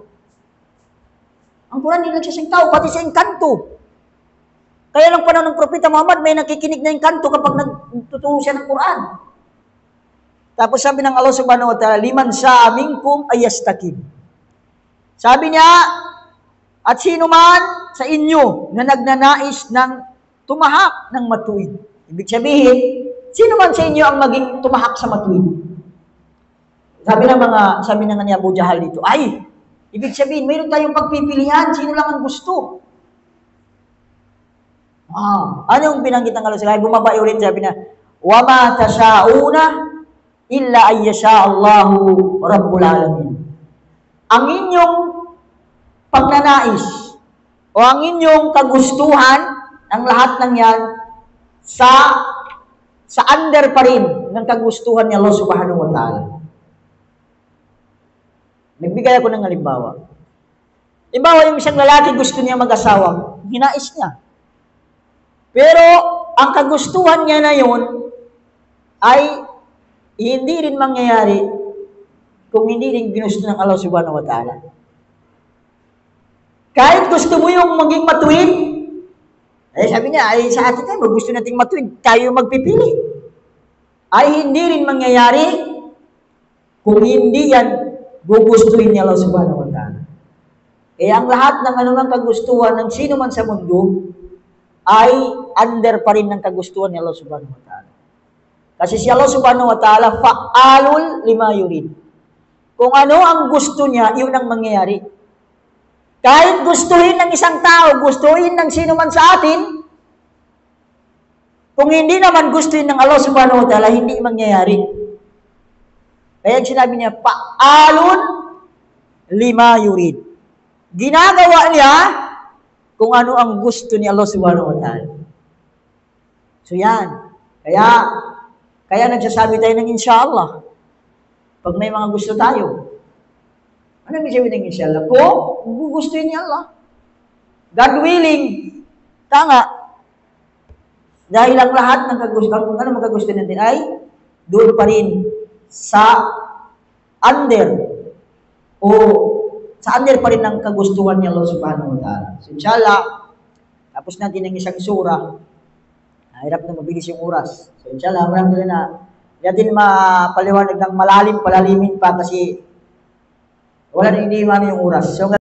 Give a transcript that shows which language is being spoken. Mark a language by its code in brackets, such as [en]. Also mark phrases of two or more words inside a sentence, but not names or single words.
[tl] Ang Quran hindi lang sa isang tao, pati sa engkanto. Kaya lang panahon ng Propeta Muhammad, may nakikinig na engkanto kapag nagtuturo siya ng Quran. Tapos sabi ng Allah [ar] سبحانه وتعالى, لمن شاء منكم أن يستقيم. [tl] Sabi niya, at sino man sa inyo na nagnanais ng tumahak ng matuwid. Ibig sabihin, sino man sa inyo ang maging tumahak sa matuwid? Sabi ng ni Abu Jahal dito, ay, ibig sabihin, mayroon tayong pagpipilian, sino lang ang gusto. Anong binanggit ng Allah? Ay, bumaba ulit, sabi na, [ar] وَمَا تَشَاءُونَ إِلَّا أَن يَشَاءَ اللَّهُ رَبُّ الْعَالَمِينَ. [tl] Ang inyong pagnanais o ang inyong kagustuhan ng lahat ng yan sa under pa rin ng kagustuhan ni Allah [ar] سبحانه وتعالى. [tl] Nagbigay ako ng halimbawa. Halimbawa, yung isang lalaki gusto niya mag-asawa, hinais niya. Pero ang kagustuhan niya na yun ay hindi rin mangyayari kung hindi rin ginusto ng Allah [ar] سبحانه وتعالى. [tl] Kahit gusto mo yung maging matuwid, sabi niya, ay sa atin tayo, gusto nating matuwid, tayo magpipili. Ay hindi rin mangyayari kung hindi yan gugustuhin ni Allah [ar] سبحانه وتعالى. [tl] Kaya ang lahat ng anumang kagustuhan ng sino man sa mundo ay under pa rin ng kagustuhan ni Allah [ar] سبحانه وتعالى. [tl] Kasi si Allah [ar] سبحانه وتعالى فعال لما يريد. [tl] Kung ano ang gusto niya, yun ang mangyayari. Kahit gustuhin ng isang tao, gustuhin ng sino man sa atin, kung hindi naman gustuhin ng Allah [ar] سبحانه وتعالى, [tl] hindi mangyayari. Kaya sinabi niya, [ar] فعال لما يريد. [tl] Ginagawa niya kung ano ang gusto ni Allah [ar] سبحانه وتعالى. [tl] So yan. Kaya nagsasabi tayo ng inshallah. Pag may mga gusto tayo. Ano ang sabi ng inshallah? Kung gugustuhin ni Allah. [en] God willing. [tl] Tanga. Dahil ang lahat ng kagustuhan, kung ano magkagustuhin natin ay doon pa rin sa under o sa under pa rin ng kagustuhan ni Allah [ar] سبحانه وتعالى. [tl] So inshallah, tapos natin ang isang surah. Hirap na mabilis yung oras. So inshallah, marami na natin mapaliwanag ng palalimin pa kasi wala na hindi yung oras. So